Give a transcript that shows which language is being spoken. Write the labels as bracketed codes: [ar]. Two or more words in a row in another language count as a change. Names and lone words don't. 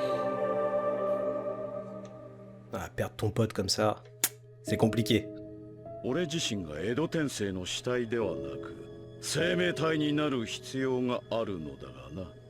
[fr] Ah, perdre ton pote comme ça, c'est compliqué. [ja] 俺自身が江戸天聖の死体ではなく生命体になる必要があるのだがな。